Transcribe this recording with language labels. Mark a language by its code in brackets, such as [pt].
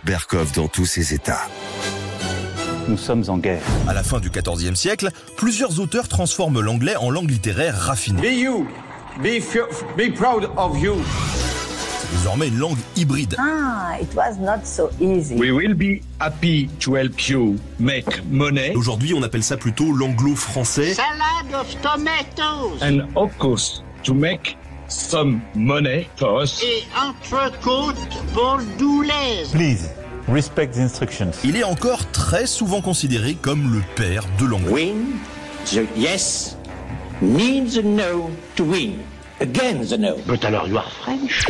[fr] Berkov dans tous ses états. Nous sommes en guerre. À la fin du XIVe siècle, plusieurs auteurs transforment l'anglais en langue littéraire raffinée. [en] Be you. Be proud of you. [fr] C'est désormais une langue hybride. [en] It was not so easy. We will be happy to help you make money. [fr] Aujourd'hui, on appelle ça plutôt l'anglo-français. [en] Salad of tomatoes. And of course, to make some money for us. [fr] Et entrecôte bordelaise. [en] Please, respect the instructions. [fr] Il est encore très souvent considéré comme le père de l'anglais. [en] Win the yes means the no to win. Again the no. But alors you are French.